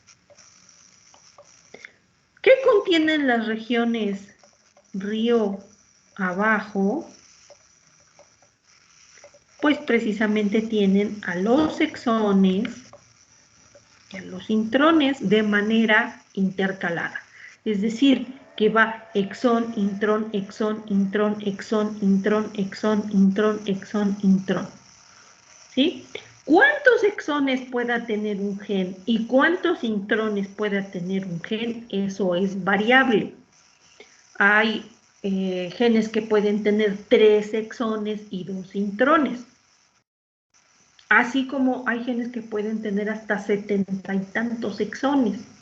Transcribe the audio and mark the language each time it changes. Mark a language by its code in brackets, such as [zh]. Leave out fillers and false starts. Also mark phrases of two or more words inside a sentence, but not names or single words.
[es] ¿Qué contienen las regiones río abajo? Pues precisamente tienen a los exones y a los intrones de manera intercalada. Es decir, que va exón, intrón, exón, intrón, exón, intrón, exón, intrón, exón, intrón. ¿Sí? ¿Cuántos exones pueda tener un gen y cuántos intrones pueda tener un gen? Eso es variable. Hay genes que pueden tener 3 exones y 2 intrones. Así como hay genes que pueden tener hasta 70 y tantos exones.